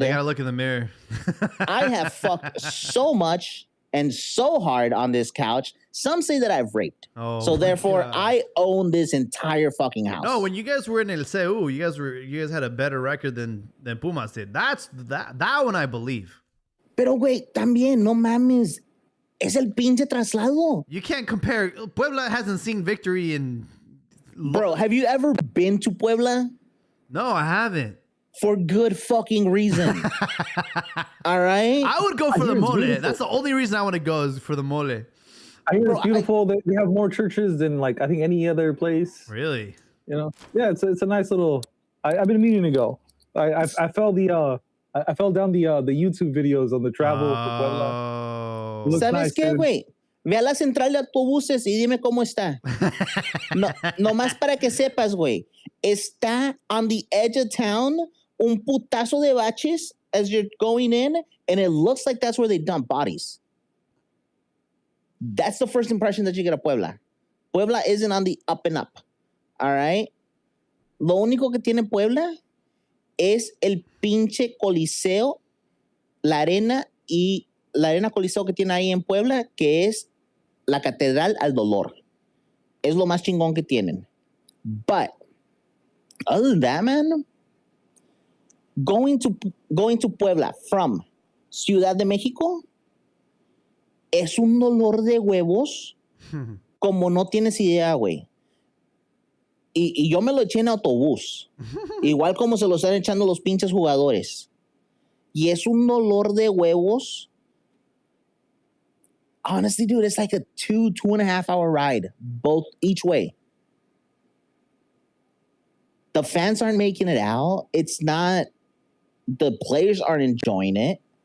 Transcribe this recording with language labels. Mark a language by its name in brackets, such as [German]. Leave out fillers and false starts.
[English] they gotta look in the mirror. I have fucked so much and so hard on this couch. Some say that I've raped. Oh, so therefore, God. I own this entire fucking house. No, when you guys were in El CU, you guys had a better record than Pumas did. That one I believe. [Spanish] Pero güey, también no mames. Es el pinche traslado. [English] You can't compare. Puebla hasn't seen victory in. Bro, have you ever been to Puebla? No, I haven't. For good fucking reason. All right? I would go for the mole. That's the only reason I want to go is for the mole. I hear it's beautiful. They have more churches than like I think any other place. Really? You know? Yeah, it's a nice little. I've been meaning to go. I fell down the YouTube videos on the travel to Puebla. [Spanish] ¿Sabes [English] nice, [Spanish] qué, güey? Ve a la central de autobuses y dime cómo está. No más para que sepas, güey. Está [English] on the edge of town, [Spanish] un putazo de baches [English] as you're going in, and it looks like that's where they dump bodies. That's the first impression that you get of Puebla. Puebla isn't on the up and up. All right? [Spanish] Lo único que tiene Puebla es el pinche coliseo, la arena coliseo que tiene ahí en Puebla, que es la Catedral al Dolor. Es lo más chingón que tienen. [English] But other than that, man, going to Puebla from Ciudad de México [Spanish] es un dolor de huevos como no tienes idea, güey. Y yo me lo eché en autobús. Igual como se lo están echando los pinches jugadores. Y es un dolor de huevos. [English] Honestly, dude, it's like a 2.5 hour ride, each way. The fans aren't making it out. It's not, the players aren't enjoying it.